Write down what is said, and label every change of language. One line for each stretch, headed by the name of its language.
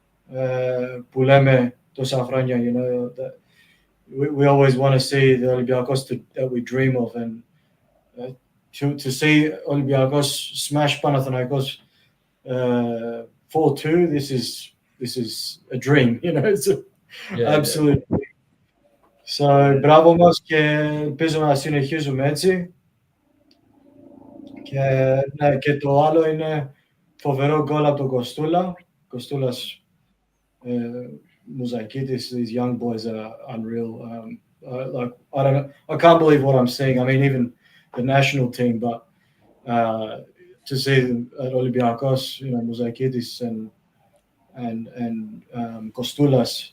Greek: Puleme to Safrania,
English: that we always want to see the Olympiakos that we dream of, and uh, to see Olympiakos smash Panathinaikos 4-2. This is a dream, it's an Yeah, absolute.
Greek: So, μπράβο μας και ελπίζω να συνεχίζουμε έτσι. Και, ναι, και το άλλο είναι φοβερό γκολ από τον Κοστούλα.
English: Κοστούλας, Muzakidis, these young boys are unreal. Like I don't know, I can't believe what I'm seeing. I mean, even the national team, but to see them at Olympiakos, Muzakidis and Kostulas,